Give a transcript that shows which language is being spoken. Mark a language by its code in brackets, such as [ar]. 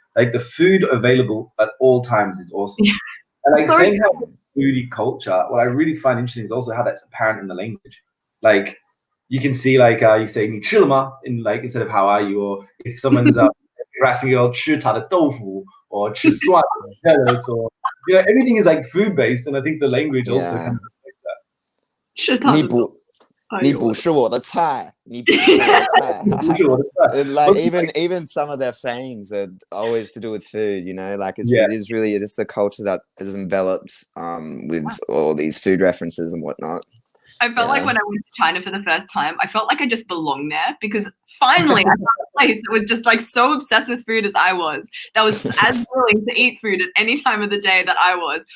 [en] Like the food available at all times is awesome. And like saying how foodie culture, what I really find interesting is also how that's apparent in the language. Like you can see like you say [zh] "你吃了吗" [en] in like instead of "how are you," or if someone's asking you [zh] "吃他的豆腐" [en] or [zh] "吃蒜" [en] or you know, everything is like food based, and I think the language also kind of reflects that. [zh] 是他的豆腐。你不是我的菜，你不是我的菜。 [en] Like even some of their sayings are always to do with food, you know, like it is really just a culture that is enveloped with all these food references and whatnot. I felt like when I went to China for the first time, I felt like I just belonged there because finally I found a place that was just like so obsessed with food as I was, that was as willing to eat food at any time of the day that I was.